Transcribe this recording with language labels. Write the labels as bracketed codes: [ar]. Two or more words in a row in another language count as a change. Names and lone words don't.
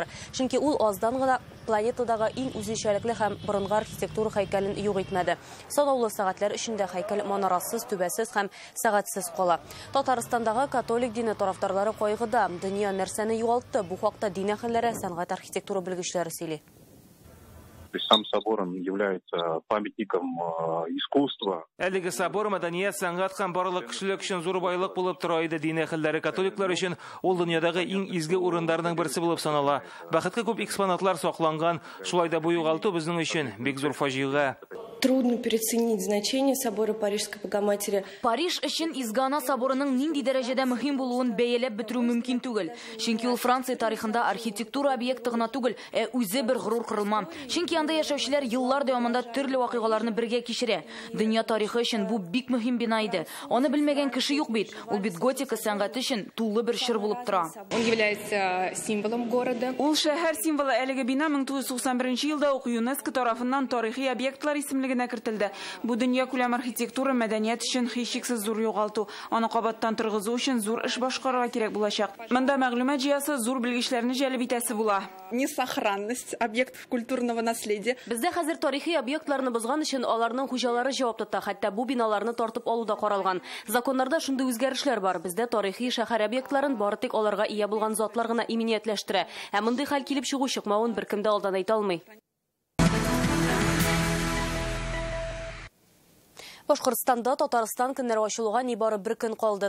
[tt] Чөнки ул аздан гына планетадагы иң үзенчәлекле һәм борынгы архитектура һәйкәлен юк итмәде. Санаулы сәгатьләр эчендә һәйкәл манарасыз, түбәсез һәм сәгатьсез кала. Татарстандагы католик дине тарафдарлары кайгыда. Дөнья нәрсәне югалтты? Бу хакта дин әһелләре, сәнгать архитектура белгечләре сөйли. [ru] Сам собор является памятником искусства. [tt] Әлеге собор мәдәният, сәнгать һәм барлык кешелек өчен зур байлык булып тора иде. Дин әһелләре, католиклар өчен ул дөньядагы иң изге урыннарның берсе булып санала. Бәхеткә күп экспонатлар сакланган. Шулай да бу югалту безнең өчен бик зур фаҗига. [ru] Трудно переоценить значение собора Парижской Богоматери. [tt] Париж өчен Изгана соборының нинди дәрәҗәдә мөһим булуын бәяләп бетерү мөмкин түгел. Чөнки ул Франция тарихында архитектура объекты гына түгел, үзе бер горур кырылма. Чөнки анда яшәүчеләр еллар дәвамында төрле вакыйгаларны бергә кичерә. Дөнья тарихы өчен бу бик мөһим бина иде. Аны белмәгән кеше юк бит. Ул бит готика сәнгате өчен тулы бер чыр булып тора. [ru] Он является символом города. [tt] Ул шәһәр символы. Әлеге бина 1991 елда ук ЮНЕСКО тарафыннан тарихи объектлар исемлегенә кертелде. Бу дөнья күләм архитектура мәдәният өчен һичшиксез зур югалту. Аны кабаттан торгызу өчен зур эш башкарырга кирәк булачак. Монда мәгълүмат җыясы зур белгечләрне җәлеп итәсе була. Несохранность объектов культурного наследия. Бездә хәзер тарихи объектларны бозган өчен аларның хуҗалары җавап тота, хәтта бу биналарны тартып алуда каралган. Законнарда шундый үзгәрешләр бар. Бездә тарихи шәһәр объектларын бары тик аларга ия булган затлар гына иминиятләштерә. Ә мондый хәл килеп чыгу чыкмавын беркем дә алдан әйтә алмый. Башкортстанда Татарстан көннәре ачылуга нибары бер көн калды.